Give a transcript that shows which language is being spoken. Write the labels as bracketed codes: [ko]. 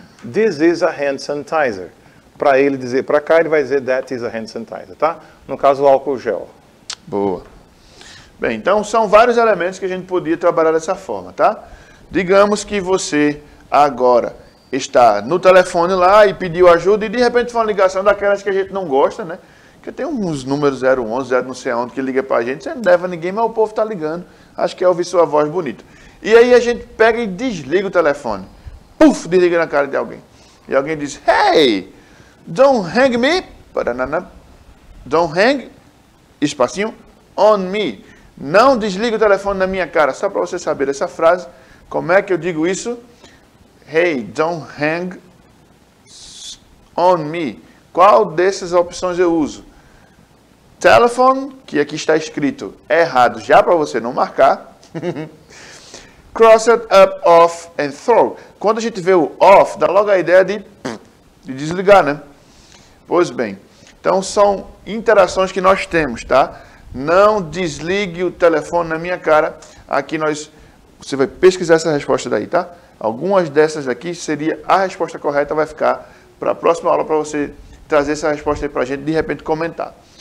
[en] This is a hand sanitizer. [pt] Para ele dizer para cá, ele vai dizer [en] that is a hand sanitizer, [pt] tá? No caso, o álcool gel. Boa. Bem, então são vários elementos que a gente podia trabalhar dessa forma, tá? Digamos que você agora está no telefone lá e pediu ajuda e de repente foi uma ligação daquelas que a gente não gosta, né? Porque tem uns números 011, 0 não sei aonde que liga pra gente, você não leva ninguém, mas o povo tá ligando. Acho que é ouvir sua voz bonita. E aí a gente pega e desliga o telefone. Puf, desliga na cara de alguém. E alguém diz, [en] hey, don't hang me, don't hang, [pt] espacinho, [en] on me. [pt] Não desliga o telefone na minha cara. Só para você saber essa frase, como é que eu digo isso? [en] Hey, don't hang on me. [pt] Qual dessas opções eu uso? Telephone, que aqui está escrito errado já para você não marcar. [en] Crossed up, off and throw. [pt] Quando a gente vê o off, dá logo a ideia de desligar, né? Pois bem, então são interações que nós temos, tá? Não desligue o telefone na minha cara. Aqui você vai pesquisar essa resposta daí, tá? Algumas dessas daqui seria a resposta correta, vai ficar para a próxima aula para você trazer essa resposta aí para a gente, de repente comentar.